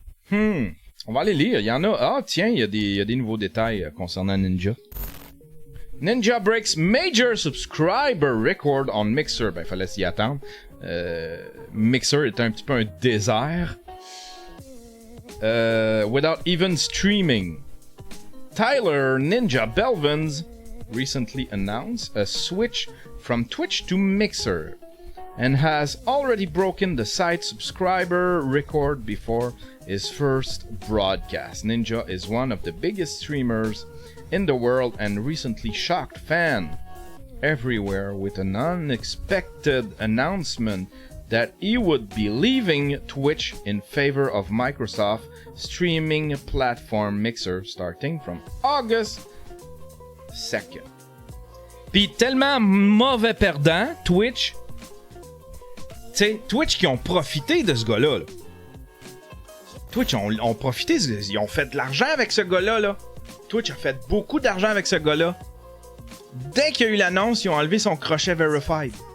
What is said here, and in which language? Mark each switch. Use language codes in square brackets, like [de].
[fr] On va aller lire. Il y en a. Ah, tiens, il y a des nouveaux détails concernant Ninja. [en] Ninja breaks major subscriber record on Mixer. [fr] Ben, il fallait s'y attendre. Mixer est un petit peu un désert. [en] Without even streaming. Tyler Ninja Belvins recently announced a switch from Twitch to Mixer and has already broken the site's subscriber record before his first broadcast. Ninja is one of the biggest streamers in the world and recently shocked fans everywhere with an unexpected announcement that he would be leaving Twitch in favor of Microsoft streaming platform Mixer starting from August 2nd. [fr] Puis tellement mauvais perdant, Twitch. Tu sais, Twitch qui ont profité de ce gars-là. Là. Twitch ont profité, ils ont fait de l'argent avec ce gars-là. Là. Twitch a fait beaucoup d'argent avec ce gars-là. Dès qu'il y a eu l'annonce, ils ont enlevé son crochet Verified.